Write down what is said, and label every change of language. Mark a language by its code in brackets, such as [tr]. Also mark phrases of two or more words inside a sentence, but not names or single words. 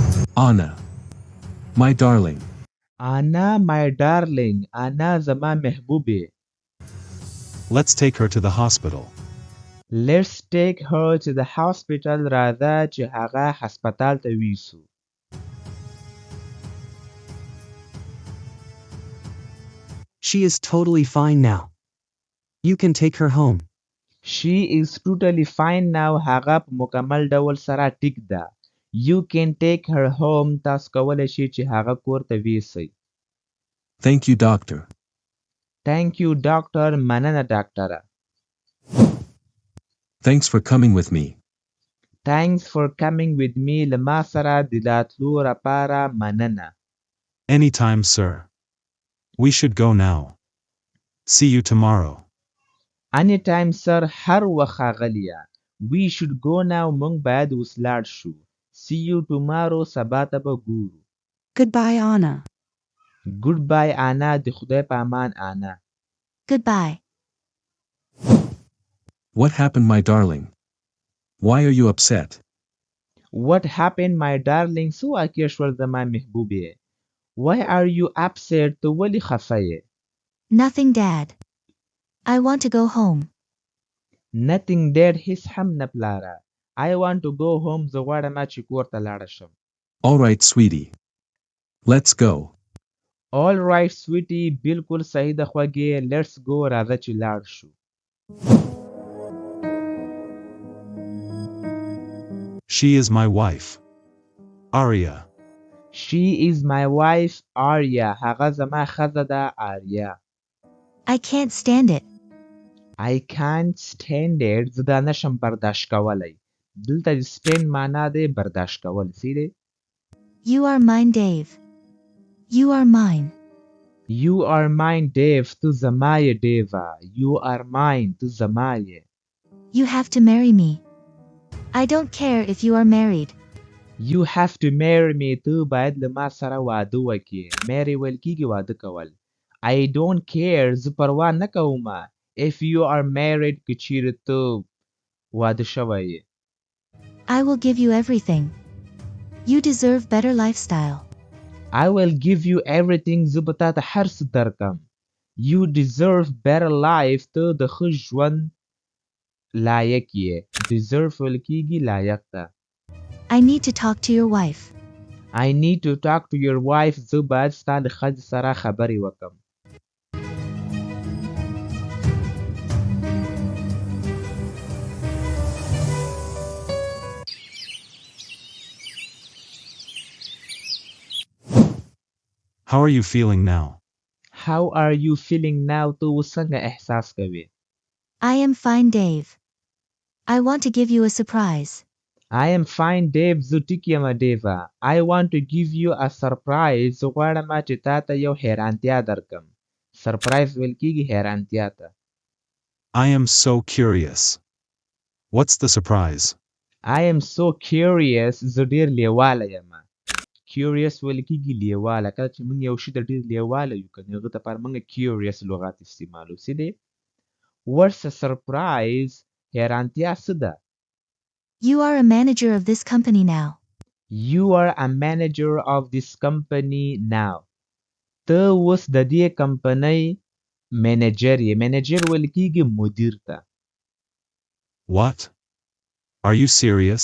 [en] Anna, my darling. Anna, my darling. Anna [ps] زما محبوبه. [en] Let's take her to the hospital. Let's take her to the hospital. [ps] راځه چې هغه هسپتال ته ویسو. [en] She is totally fine now. You can take her home. She is totally fine now. [ps] هغه په مکمل ډول سره ټیک ده. [en] You can take her home. [ps] تاسو کولی شئ چې هغه کور ته ویسئ. [en] Thank you, doctor. Thank you, doctor. [ps] مننه ډاکټره. [en] Thanks for coming with me. Thanks for coming with me. [ps] له ما سره د راتلو لپاره مننه. [en] Anytime, sir. We should go now. See you tomorrow. Anytime, sir. [ps] هر وخت ښاغلیه. [en] We should go now. [ps] موږ باید اوس لاړ شو. [en] See you tomorrow. [ps] سبا ته به ګورو. [en] Goodbye, Anna. Goodbye, Anna. [ps] د خدای په امان Anna. [en] Goodbye. What happened, my darling? Why are you upset? What happened, my darling? [ps] څه واقع شول زما محبوبې؟ [en] Why are you upset? [ps] ته ولې خفه یې؟ [en] Nothing, Dad. I want to go home. Nothing, Dad. [ps] هیڅ هم نه پلاره. [en] I want to go home. [ps] زه غواړم چې کور ته لاړه شم. [en] All right, sweetie. Let's go. All right, sweetie. [ps] بالکل صحیح ده خوږې. [en] Let's go. [ps] راځه چې لاړ شو. [en] She is my wife. Aria. She is my wife, Arya. [ps] هغه زما ښځه ده Arya. [en] I can't stand it. I can't stand it. [ps] زه دا نشم برداشت کولی. دلته د stand معنا دی برداشت کول. سیده؟ [en] You are mine, Dave. You are mine. You are mine, Dave. [ps] تو زما یې Dave. [en] You are mine. [ps] تو زما یې. [en] You have to marry me. I don't care if you are married. You have to marry me. [ps] تو باید له ما سره واده وکړې. marry ویل کېږي واده کول. [en] I don't care. [ps] زه پروا نه کوم. [en] If you are married [ps] که چیرې ته واده شوی یې. [en] I will give you everything. You deserve better lifestyle. I will give you everything. [ps] زه به تا ته هر څه درکم. [en] You deserve better life. [ps] ته د ښه ژوند لایق یې. deserve ویل کېږي لایق ده. [en] I need to talk to your wife. I need to talk to your wife. [ps] زه باید ستا له ښځې سره خبرې وکړم. [en] How are you feeling now? How are you feeling now? [ps] ته اوس څنګه احساس کوې؟ [en] I am fine, Dave. I want to give you a surprise. I am fine, Dave. [ps] زه ټیک یم Dave. [en] I want to give you a surprise. [ps] زه غواړم چې تا ته یو حیرانتیا درکم. surprise ویل کېږي حیرانتیا ته. [en] I am so curious. What's the surprise? I am so curious. [ps] زه ډېر لیواله یم. curious ویل کېږي لیواله. کله چې موږ یو شي ته ډېر لیواله یو که هغه دپاره موږ curious لغات استعمالو. سیدې؟ [en] What's a surprise? [ps] حیرانتیا څه ده؟ [en] You are a manager of this company now. You are a manager of this company now. [ps] ته اوس د دې کمپنۍ منیجر یې. منیجر ویل کېږي مدیر ته. [en] What? Are you serious?